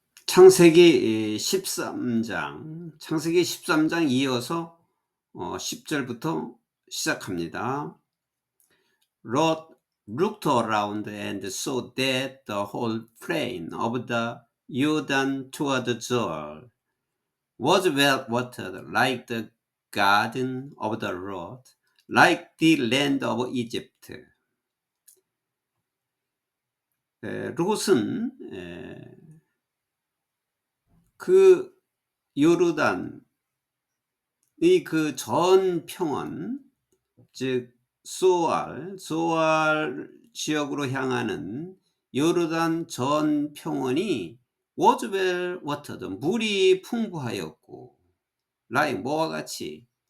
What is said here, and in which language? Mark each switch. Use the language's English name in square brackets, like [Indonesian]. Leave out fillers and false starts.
[Korean] 창세기 13장 이어서 10절부터 시작합니다. [English] Lot looked around and saw that the whole plain of the Jordan toward Zoar was well watered, like the garden of the Lord, like the land of Egypt. [Korean] 롯은 그 요르단의 그 전 평원, 즉 소알 지역으로 향하는 요르단 전 평원이 [English] was well watered, [Korean] 물이 풍부하였고, like 뭐와 같이